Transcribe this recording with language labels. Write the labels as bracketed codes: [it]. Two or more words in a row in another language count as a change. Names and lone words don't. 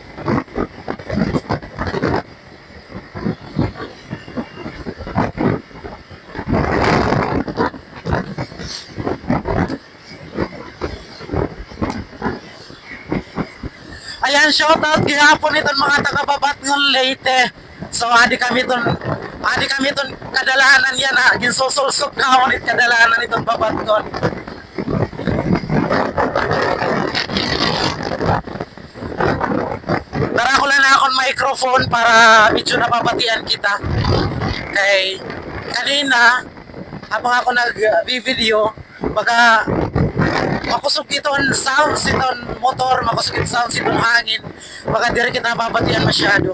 [war] Ayan, shoutout gihapon itong mga taga-Babatngon Leyte. So, adi kami ton kadalanan yan ha. Ginsusulsok na ako nit kadalanan itong Babatngon. Tara ko lang na akong microphone para medyo napapatian kita. Kay kanina, habang ako nag-video, baka makusog itong sounds itong motor, makusog itong sounds itong hangin, baka di rin kita mapapatian masyado.